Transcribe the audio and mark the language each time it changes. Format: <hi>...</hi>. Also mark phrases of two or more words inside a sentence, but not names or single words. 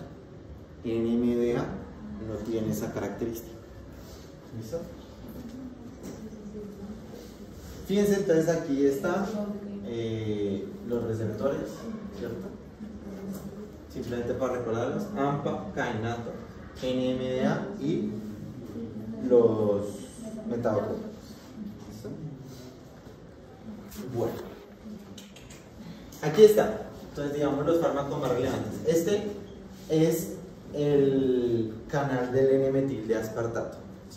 <es>NMDA no tiene esa característica. ¿Listo? Fíjense, entonces aquí están los receptores, ¿cierto? Simplemente para recordarlos: AMPA, kainato, NMDA y los metabotrópicos. ¿Listo? Bueno, aquí está. Entonces, digamos los fármacos más relevantes. Este es el canal del N-metil de aspartato, ¿sí?</es>